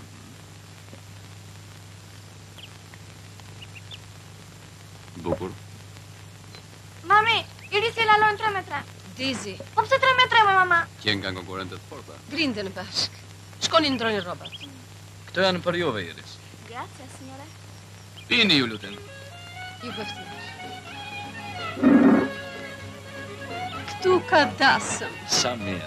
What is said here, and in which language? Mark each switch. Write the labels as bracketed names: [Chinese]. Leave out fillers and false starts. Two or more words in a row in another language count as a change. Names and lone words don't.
[Albanian] Bukur. Mami, Eri se lalojnë 3-3. Dizi, Po pse 3-3, më mama? Qenë nga konkurrentët të forta. grindën bashk. Shkoni ndrojnë rrobat. Këto janë për juve, Iris. [Italian] Grazie, signore. [Albanian] Pini ju lutem. Ju bëftish. Këtu ka dasëm. Sa mirë.